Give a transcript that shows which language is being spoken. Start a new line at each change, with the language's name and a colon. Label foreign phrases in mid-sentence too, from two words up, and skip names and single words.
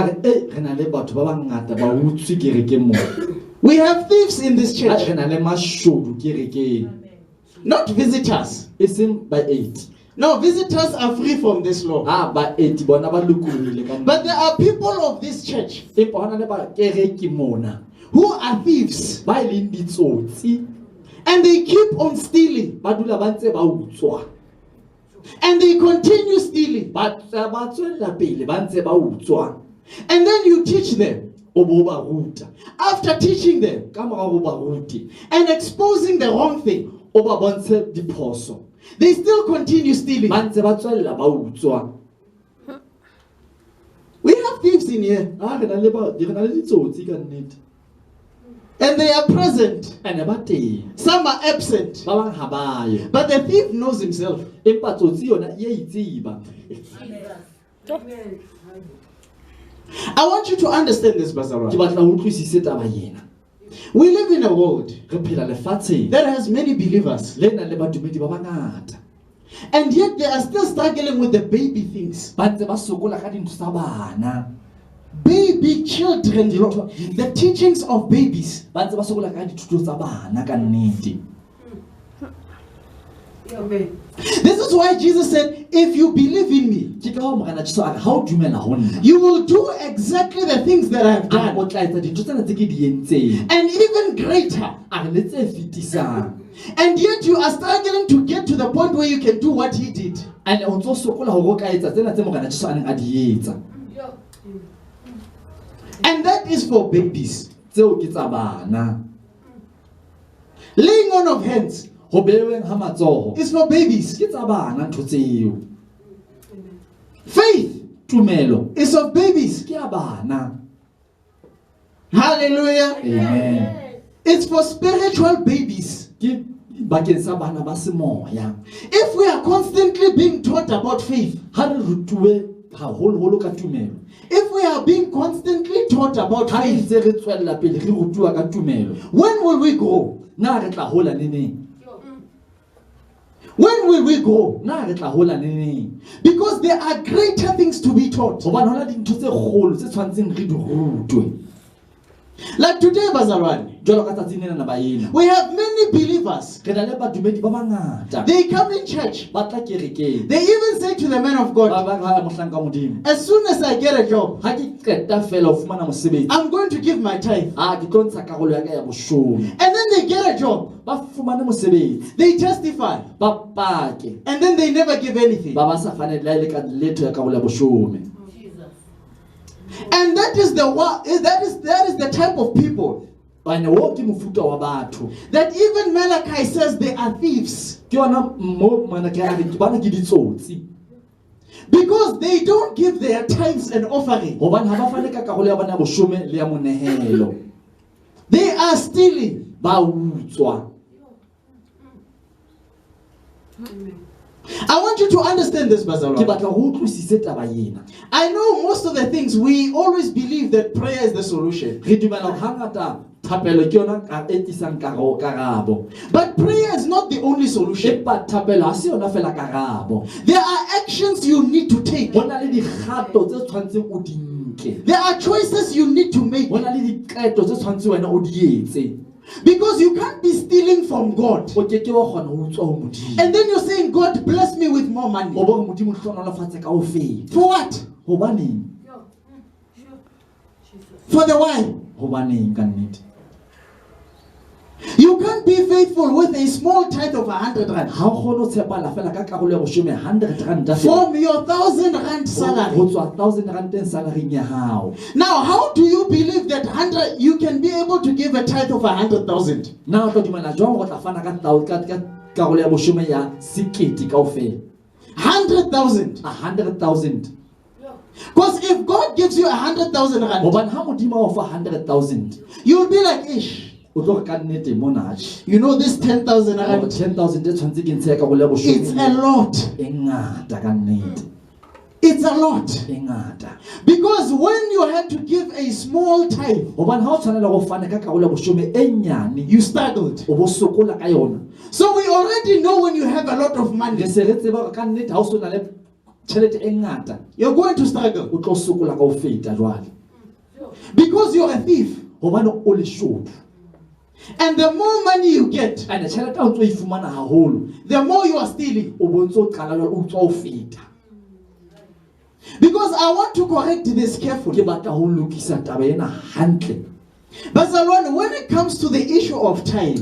English: We have thieves in this church. Not visitors. No, visitors are free from this law. But there are people of this church who are thieves,
Southern Sotho: ba e leng ditsotsi,
English: and they keep on stealing,
Southern Sotho: ba dula ba ntse ba utswa,
English: and they continue stealing,
Southern Sotho: ba tswella pele ba ntse ba utswa,
English: and then you teach them.
Southern Sotho: o bo ba ruta.
English: After teaching them
Southern Sotho: Ka mora go ba ruti,
English: and exposing the wrong thing,
Southern Sotho: o ba bontshe diphoso,
English: they still continue stealing.
Southern Sotho: ba ntse ba tswella ba utswa.
English: We have thieves in here,
Southern Sotho: Re na le ditsotsi ka nnete,
English: and they are present.
Southern Sotho: ene ba teng,
English: Some are absent,
Southern Sotho: ba bang ha ba yo.
English: but the thief knows himself.
Southern Sotho: Empa tsotsi yona e a itseba.
English: I want you to understand this,
Southern Sotho: Ke Bazalwa. batla ho utlwisise taba ena.
English: We live in a world
Southern Sotho: Re phela lefatsheng
English: that has many believers,
Southern Sotho: le nang le badumedi ba bangata,
English: and yet they are still struggling with the baby things.
Southern Sotho: ba ntse ba sokola ka dintho tsa bana,
English: Baby children, the teachings of babies.
Southern Sotho: ba ntse ba sokola ka dithuto tsa bana ka nnete.
English: This is why Jesus said, if you believe in me,
Southern Sotho: Ke ka ho Morena Jesu a re, ha o dumela ho nna,
English: you will do exactly the things that I have
Southern Sotho: a re o
English: done,
Southern Sotho: tla etsa dintho tsena tse ke di entseng,
English: and even greater.
Southern Sotho: a re le tse fetisang.
English: And yet you are struggling to get to the point where you can do what he did.
Southern Sotho: Ane o ntso sokola hore o ka etsa tsena tse Morena Jesu a neng a di etsa.
English: And that is for babies.
Southern Sotho: Tseo ke tsa bana.
English: Laying on of hands
Southern Sotho: Ho beweng ha matsoho
English: is for babies.
Southern Sotho: ke tsa bana ntho tseo.
English: Faith
Southern Sotho: Tumelo
English: is of babies.
Southern Sotho: ke ya bana.
English: Hallelujah. Amen. It's for spiritual babies.
Southern Sotho: Ke bakeng sa bana ba semoya.
English: If we are constantly being taught about faith,
Southern Sotho: Ha re rutuwe haholoholo ka tumelo,
English: if we are being constantly taught about
Southern Sotho: ha re
English: faith,
Southern Sotho: ntse re tswella pele re rutuwa ka tumelo,
English: when will we grow?
Southern Sotho: na re tla hola neneng?
English: When will we grow?
Southern Sotho: Na re tla hola neneng?
English: Because there are greater things to be taught.
Southern Sotho: Hobane hona dintho tse kgolo tse tshwantseng re di rutwe. Like today, Bazalwane, Jwalo ka tsatsing lena ba ena,
English: we have many believers.
Southern Sotho: re na le badumedi ba bangata,
English: They come in church.
Southern Sotho: ba tla kerekeng,
English: They even say to the man of
Southern Sotho: ba
English: God,
Southern Sotho: ba ga mohlang ka modimo,
English: as soon as I get a job,
Southern Sotho: ha ke qeta fela ho fumana mosebetsi,
English: I'm going to give my tithe.
Southern Sotho: ke tlo ntsha karolo ya ka ya boshome.
English: And then they get a job.
Southern Sotho: Ba fumane mosebetsi,
English: They testify.
Southern Sotho: ba pake,
English: And then they never give anything.
Southern Sotho: ba ba sa fane le ka letho ya karolo ya boshome.
English: And that is the type of people
Southern Sotho: Bana wo ke mofuta wa batho,
English: that even Malachi says they are thieves.
Southern Sotho: ke yona mo mana ke a re ke bana ke ditsotsi,
English: Because they don't give their tithes and offering.
Southern Sotho: hobane ha ba fane ka karolo ya bona ya boshome le ya monehelo,
English: They are stealing.
Southern Sotho: ba utswa.
English: I want you to understand this,
Southern Sotho: Ke Bazalwa. batla ho utlwisise taba ena.
English: I know most of the things we always believe that prayer is the solution.
Southern Sotho: Re dumela hore hangata thapelo ke yona ka e tlisang karabo,
English: But prayer is not the only solution.
Southern Sotho: empa thapelo ha se yona fela karabo.
English: There are actions you need to take.
Southern Sotho: Ho na le dikgato tse tshwantseng o di nke,
English: There are choices you need to make.
Southern Sotho: ho na le diqeto tse tshwantseng wena o di etse.
English: Because you can't be stealing from God.
Southern Sotho: O ke ke wa kgona ho utswa ho modimo,
English: And then you're saying, God, bless me with more
Southern Sotho: o
English: money.
Southern Sotho: bo re modimo hlonolofatse ka ho feta.
English: For what?
Southern Sotho: Hobaneng?
English: For the why?
Southern Sotho: Hobaneng ka nnete?
English: You can't be faithful with a small tithe of 100 rand.
Southern Sotho: Ha o kgone ho tshepahala fela ka karolo ya boshome 100 rand
English: From your 1,000 rand
Southern Sotho: ho
English: salary.
Southern Sotho: tswa 1000 randeng salaring ya hao.
English: Now, how do you believe that 100 you can be able to give a tithe of 100,000?
Southern Sotho: Na o tla dumela jwang hore o tla fana ka karolo ya boshome ya 1,000 kaofela?
English: 100,000.
Southern Sotho: 100,000.
English: Because if God gives you 100,000 rand,
Southern Sotho: Hobane ha modimo a o fa 100,000,
English: you'll be like, ish.
Southern Sotho: o tlo re ka nnete mona
English: You know, this 10,000 rand,
Southern Sotho: 10,000 e tshwanetse ke ntshe ya karolo ya
English: it's a
Southern Sotho: boshome
English: lot.
Southern Sotho: e ngata ka nnete,
English: It's a lot.
Southern Sotho: e ngata.
English: Because when you had to give a small tithe,
Southern Sotho: Hobane ha o tshwanela go fana ka karolo ya boshome e nyane,
English: you struggled.
Southern Sotho: o bo sokola ka yona.
English: So we already know when you have a lot of
Southern Sotho: Re
English: money,
Southern Sotho: se re tseba hore ka nnete ha o so na le tjhelete e ngata,
English: you're going to struggle.
Southern Sotho: o tlo sokola ka ho feta jwale,
English: Because you're a thief.
Southern Sotho: hobane o leshodu.
English: And the more money you get,
Southern Sotho: Ane tjhelete ha o ntso e fumana haholo,
English: the more you are stealing.
Southern Sotho: o bo ntso qala jwale o utswa ho feta.
English: Because I want to correct this
Southern Sotho: Ke carefully. batla ho lokisa taba ena hantle. Bazalwane,
English: when it comes to the issue of tithe,